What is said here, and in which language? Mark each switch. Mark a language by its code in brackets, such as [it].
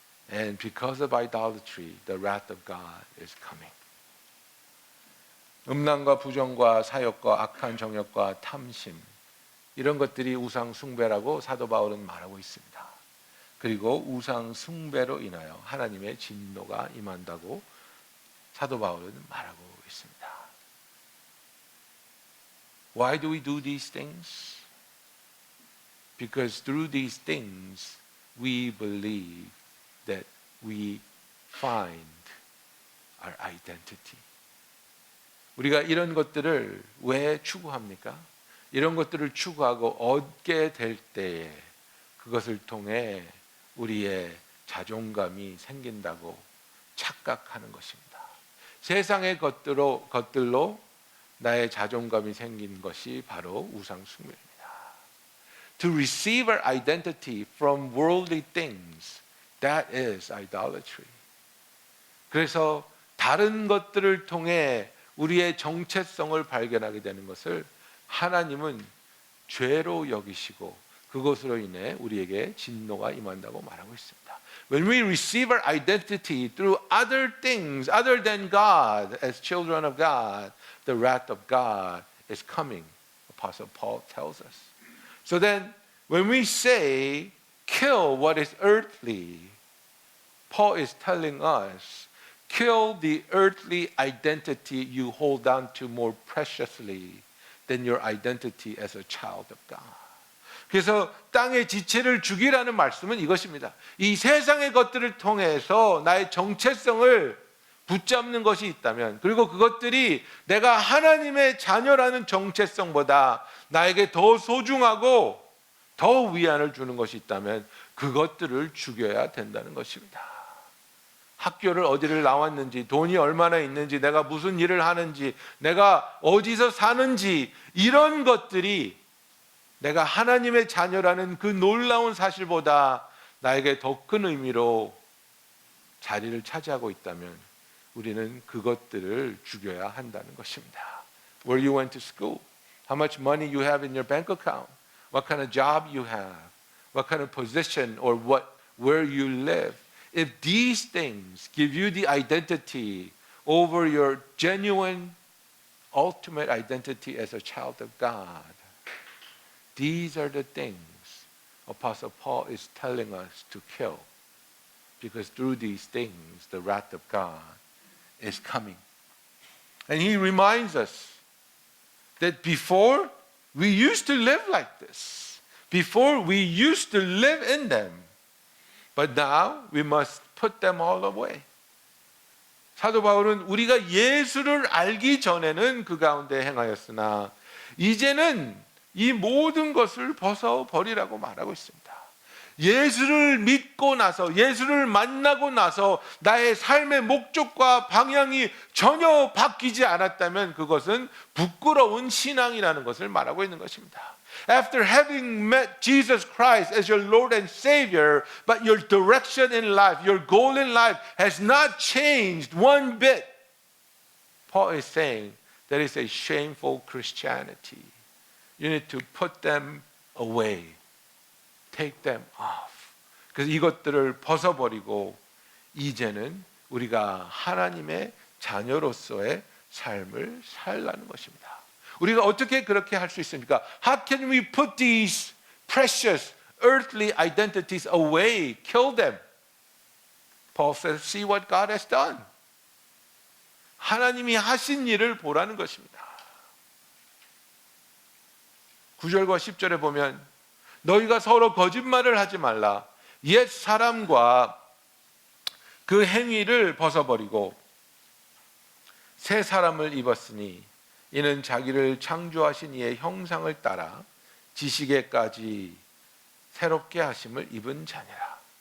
[en] And because of idolatry, the wrath of God is coming. [ko] 음란과 부정과 사욕과 악한 정욕과 탐심, 이런 것들이 우상 숭배라고 사도 바울은 말하고 있습니다. 그리고 우상 숭배로 인하여 하나님의 진노가 임한다고 사도 바울은 말하고 있습니다. [en] Why do we do these things? Because through these things we believe that we find our identity. [ko] 우리가 이런 것들을 왜 추구합니까? 이런 것들을 추구하고 얻게 될 때에 그것을 통해 우리의 자존감이 생긴다고 착각하는 것입니다. 세상의 것들로 나의 자존감이 생긴 것이 바로 우상 숭배입니다. [en] To receive our identity from worldly things That is idolatry. [ko] 그래서 다른 것들을 통해 우리의 정체성을 발견하게 되는 것을 하나님은 죄로 여기시고 그것으로 인해 우리에게 진노가 임한다고 말하고 있습니다. [en] When we receive our identity through other things other than God as children of God, the wrath of God is coming, Apostle Paul tells us. So then when we say kill what is earthly, Paul is telling us kill the earthly identity you hold on to more preciously than your identity as a child of God. [ko] 그래서 땅의 지체를 죽이라는 말씀은 이것입니다. 이 세상의 것들을 통해서 나의 정체성을 붙잡는 것이 있다면, 그리고 그것들이 내가 하나님의 자녀라는 정체성보다 나에게 더 소중하고 더 위안을 주는 것이 있다면 그것들을 죽여야 된다는 것입니다. 학교를 어디를 나왔는지, 돈이 얼마나 있는지, 내가 무슨 일을 하는지, 내가 어디서 사는지, 이런 것들이 내가 하나님의 자녀라는 그 놀라운 사실보다 나에게 더 큰 의미로 자리를 차지하고 있다면 우리는 그것들을 죽여야 한다는 것입니다. [en] Where you went to school, how much money you have in your bank account, what kind of job you have, what kind of position or where you live. If these things give you the identity over your genuine, ultimate identity as a child of God, these are the things Apostle Paul is telling us to kill. Because through these things, the wrath of God is coming. And he reminds us that before, we used to live like this. Before, we used to live in them. But now, we must put them all away. [ko] 사도 바울은 우리가 예수를 알기 전에는 그 가운데 행하였으나 이제는 이 모든 것을 벗어버리라고 말하고 있습니다. 예수를 믿고 나서, 예수를 만나고 나서 나의 삶의 목적과 방향이 전혀 바뀌지 않았다면 그것은 부끄러운 신앙이라는 것을 말하고 있는 것입니다. [en] After having met Jesus Christ as your Lord and Savior, but your direction in life, your goal in life has not changed one bit, Paul is saying that is a shameful Christianity. You need to put them away. Take them off. [ko] 그래서 이것들을 벗어버리고 이제는 우리가 하나님의 자녀로서의 삶을 살라는 것입니다. 우리가 어떻게 그렇게 할 수 있습니까? [en] How can we put these precious earthly identities away? Kill them. Paul says, see what God has done. [ko] 하나님이 하신 일을 보라는 것입니다. 9절과 10절에 보면 너희가 서로 거짓말을 하지 말라. 옛 사람과 그 행위를 벗어버리고 새 사람을 입었으니 이는 자기를 창조하신 이의 형상을 따라 지식에까지 새롭게 하심을 입은 자니라.